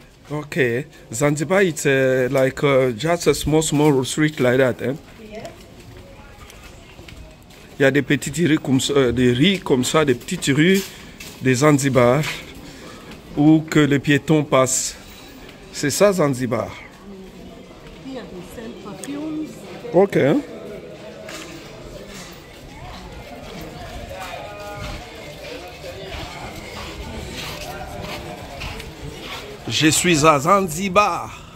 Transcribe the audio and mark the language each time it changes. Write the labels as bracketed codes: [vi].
[en] Okay, Zanzibar, it's like just a small street like that, eh? [fr] Il y a des petites rues comme ça, des petites rues des Zanzibar où que les piétons passent. C'est ça Zanzibar. [en] Here they sell perfumes. Ok. [fr] Je suis à Zanzibar.